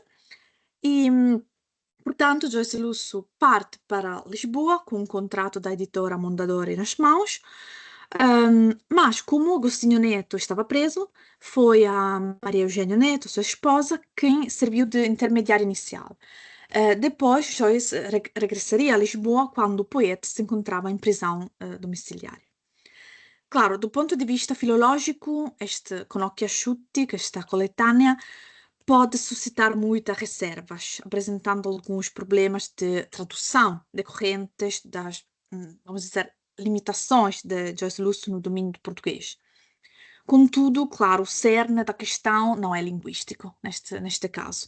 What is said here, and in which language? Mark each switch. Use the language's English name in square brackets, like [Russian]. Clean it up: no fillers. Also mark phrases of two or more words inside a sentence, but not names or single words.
[Portuguese] E portanto, Joyce Lúcio parte para Lisboa com um contrato da editora Mondadori nas mãos, mas como Agostinho Neto estava preso, foi a Maria Eugênia Neto, sua esposa, quem serviu de intermediária inicial. Depois, Joyce regressaria a Lisboa quando o poeta se encontrava em prisão domiciliária. Claro, do ponto de vista filológico, este Con occhi asciutti, esta coletânea, pode suscitar muitas reservas, apresentando alguns problemas de tradução decorrentes das, vamos dizer, limitações de Joyce Lúcio no domínio do português. Contudo, claro, o cerne da questão não é linguístico, neste caso.